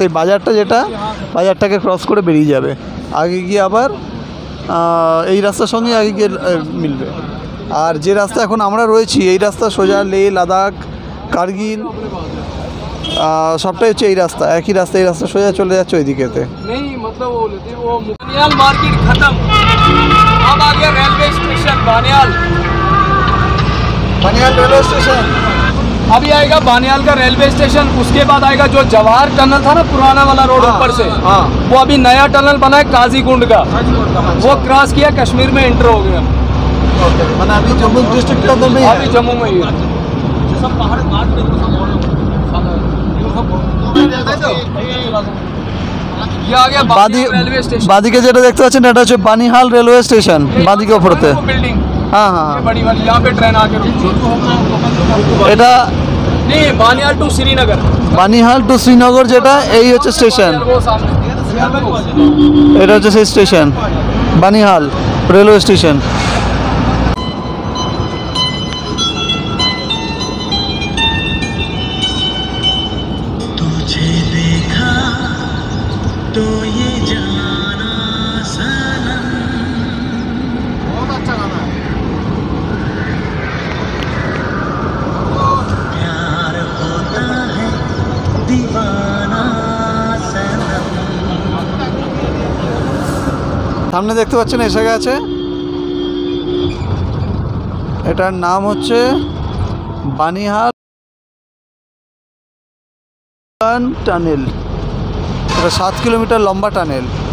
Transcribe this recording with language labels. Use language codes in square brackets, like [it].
[bn] এই বাজারটা যেটা, বাজারটাকে ক্রস করে বেরিয়ে যাবে, আগে গিয়ে আবার এই রাস্তার সঙ্গে আগে গিয়ে মিলবে। আর যে রাস্তা এখন আমরা রয়েছি, এই রাস্তা সোজা লে, লাদাখ, কার্গিল সবটাই হচ্ছে এই রাস্তা, একই রাস্তা। এই রাস্তা সোজা চলে যাচ্ছে ওইদিকেতে। [hi] नहीं मतलब वो बानियाल मार्केट खत्म, अब आ गया railway station बानियाल। Banihal railway station अभी आएगा बानियाल का रेलवे स्टेशन, उसके बाद आएगा जो जवाहर टनल था ना पुराना वाला रोड ऊपर से, हाँ। वो अभी नया टनल बना है काजीगुंड का, वो क्रॉस किया, कश्मीर में एंटर हो गया। मैंने अभी जम्मू डिस्ट्रिक्ट के अंदर में अभी जम्मू में ही है। ये आ गया बानियाल रेलवे स्टेशन। [bn] বাদিকে যেটা দেখতে পাচ্ছেন এটা হচ্ছে বানিহাল রেলওয়ে স্টেশন, বাদিকে ওপরতে। [hi] वो बिल्डिंग [bn] হ্যাঁ হ্যাঁ [hi] ये बड़ी वाली, यहाँ पे ट्रेन आके रुकती है। [bn] এটা [hi] नहीं बानियाल टू श्रीनगर, [bn] বানিহাল টু শ্রীনগর যেটা, এই হচ্ছে স্টেশন। [hi] वो सामने। [bn] এটা হচ্ছে সেই স্টেশন, বানিহাল রেলওয়ে স্টেশন। [hi] तुझे देखा तो ये जाना सनम। प्यार होता है दीवाना सनम। [bn] সামনে দেখতে পাচ্ছেন এসে গেছে, এটার নাম হচ্ছে বানিহাল টানেল। এটা 7 কিলোমিটার লম্বা টানেল।